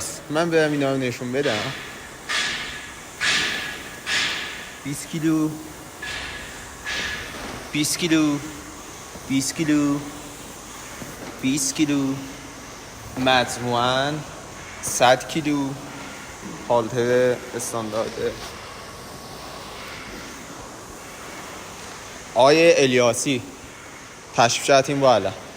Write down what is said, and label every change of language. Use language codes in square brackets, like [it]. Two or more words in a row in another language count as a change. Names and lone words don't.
[az] Mən belə minarı neşun verəm. [fa] 20 kilo 20 kilo 20 kilo 20 kilo مجموعاً 100 کیلو هالتر استاندارده. آیه الیاسی تشریف شدیم بالا